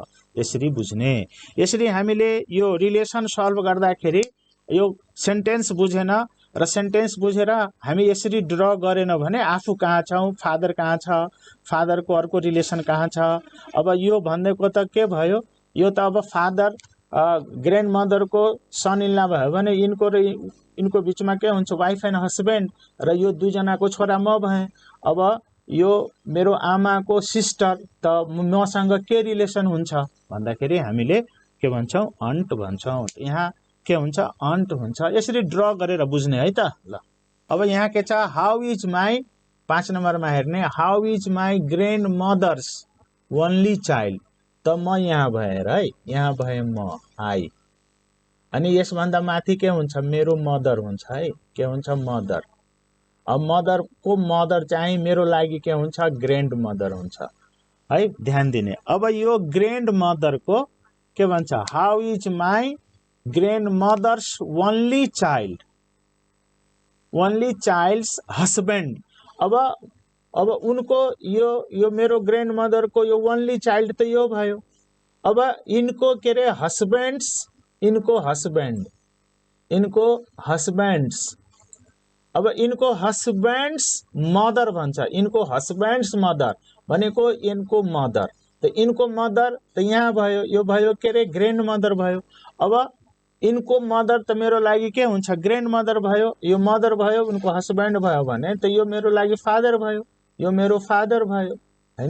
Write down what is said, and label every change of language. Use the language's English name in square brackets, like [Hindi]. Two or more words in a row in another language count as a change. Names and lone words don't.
[Nepali] यसरी बुझ्ने, यसरी हामीले यो रिलेसन सल्भ गर्दाखेरि यो सेन्टेन्स बुझेन र सेन्टेन्स बुझेर हामी यसरी ड्र गरेन भने आफू कहाँ छौं, फादर कहाँ छ, फादर को अर्को रिलेसन कहाँ छ। अब यो भनेको त के भयो, यो त अब फादर ग्रैंड मदर को सन इनला भयो भने इनको र इनको बीचमा के हुन्छ [English] wife and husband, [Nepali] र यो दुई जनाको छोरा म भए। अब यो मेरो आमा को सिस्टर, त मसँग के रिलेसन हुन्छ भन्दाखेरि हामीले के भन्छौं अन्ट भन्छौं। यहाँ के हुन्छ अन्ट हुन्छ। यसरी ड्र गरेर बुझ्ने है त ल। अब यहाँ के छ [English] how is my [Nepali] 5 नम्बरमा हेर्ने, [English] How is my grand mother's only child, [Nepali] त म यहाँ भएर है, यहाँ भए म आई, अनि यसभन्दा माथि के हुन्छ मेरो मदर हुन्छ है, के हुन्छ मदर। अब मदर को मदर चाहिँ मेरो लागि के हुन्छ [English] grand mother [Nepali] हुन्छ है, ध्यान दिने। अब यो ग्रैंड मदर को के भन्छ [English] how is my grand mother's only child, only child's husband. [Nepali] अब उनको यो मेरो [English] grand mother [Nepali] को यो [English] only child [Nepali] त यो भयो। अब इनको के रे हस्बैंड्स, इनको हस्बैंड, इनको हस्बैंड्स, अब इनको [English] husband's mother [Nepali] भन्छ, इनको [English] husband's mother [Nepali] भनेको इनको मदर, त इनको मदर त यहाँ भयो, यो भयो के रे [English] grand mother [Nepali] भयो। अब इनको मदर त मेरो लागि के हुन्छ [English] grand mother [Nepali] भयो, यो मदर भयो, उनको हस्बैंड भयो भने त यो मेरो लागि फादर भयो, यो मेरो फादर भयो हैन।